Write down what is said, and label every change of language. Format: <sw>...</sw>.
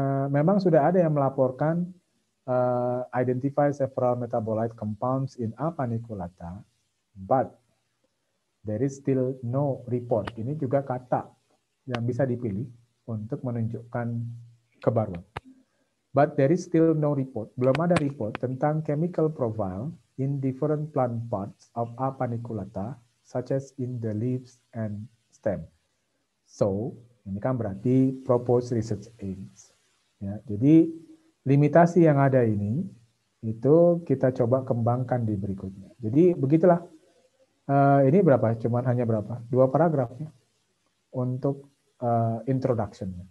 <id>Memang sudah ada yang melaporkan</id> <en>identify several metabolite compounds in A paniculata, but there is still no report.</en> <id>Ini juga kata yang bisa dipilih untuk menunjukkan kebaruan.</id> <en>But there is still no report.</en> <id>Belum ada report tentang</id> <en>chemical profile in different plant parts of A paniculata, such as in the leaves and stem.</en> <id>So, ini kan berarti</id> <en>proposed research aims.</en> <id>Ya, jadi limitasi yang ada ini itu kita coba kembangkan di berikutnya. Jadi begitulah. Ini berapa? Cuman hanya berapa? 2 paragraf ya untuk introduction.</id>